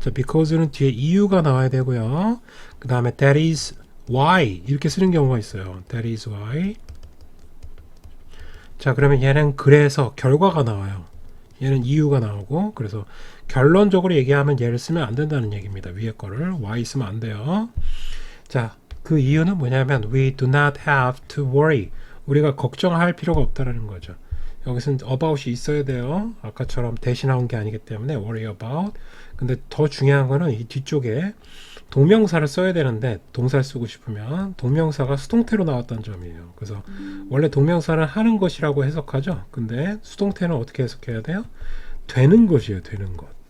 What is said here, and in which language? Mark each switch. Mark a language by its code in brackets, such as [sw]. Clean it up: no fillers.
[ko] 자 because는 뒤에 이유가 나와야 되고요. 그 다음에 [en] that is why [ko] 이렇게 쓰는 경우가 있어요. That is why. 자 그러면 얘는 그래서 결과가 나와요. 얘는 이유가 나오고 그래서 결론적으로 얘기하면 얘를 쓰면 안 된다는 얘기입니다. 위에 거를 why 쓰면 안 돼요. 자 그 이유는 뭐냐면 [en] we do not have to worry. [ko] 우리가 걱정할 필요가 없다라는 거죠. 여기서는 about이 있어야 돼요. 아까처럼 대신 나온 게 아니기 때문에 [en] worry about. [ko] 근데 더 중요한 거는 이 뒤쪽에 동명사를 써야 되는데 동사를 쓰고 싶으면 동명사가 수동태로 나왔다는 점이에요. 그래서 원래 동명사는 하는 것이라고 해석하죠. 근데 수동태는 어떻게 해석해야 돼요? 되는 것이에요. 되는 것.